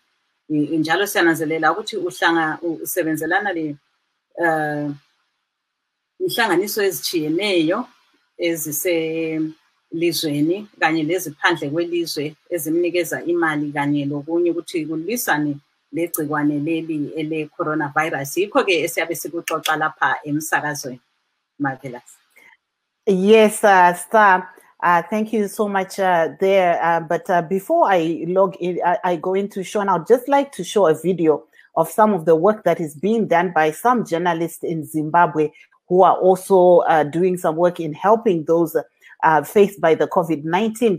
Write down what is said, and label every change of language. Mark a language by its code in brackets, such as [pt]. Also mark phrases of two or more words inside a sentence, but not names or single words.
[nd] Njalo siyananzelela ukuthi usebenzelana inhlanganiso ezitshiyeneyo eziselizweni kanye leziphandle kwelizwe ezimnikeza imali kanye lokunye ukuthi kulwisane legcikwane leli ele-coronavirus. Yikho-ke esiyabe sikuxoxa lapha emsakazweni. [en] Marvelous. Yes, Star. Thank you so much there. But before I log in, I go into Sean, I'd just like to show a video of some of the work that is being done by some journalists in Zimbabwe who are also doing some work in helping those faced by the COVID-19.